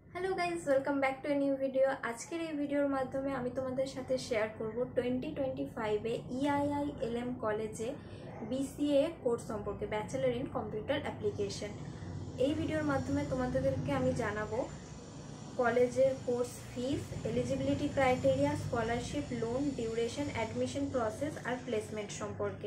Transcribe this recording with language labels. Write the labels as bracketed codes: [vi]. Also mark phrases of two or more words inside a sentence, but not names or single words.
[en] Hello guys welcome back to a new video. [bn] आजकेर এই ভিডিওর মাধ্যমে আমি তোমাদের সাথে শেয়ার করব 2025 এ EIILM কলেজে BCA কোর্স সম্পর্কে, [en] Bachelor in Computer Application. [bn] এই ভিডিওর মাধ্যমে তোমাদেরকে আমি জানাবো কলেজের [en] course fees, eligibility criteria, [bn] স্কলারশিপ, লোন, ডিউরেশন, [en] admission process [bn] আর প্লেসমেন্ট সম্পর্কে।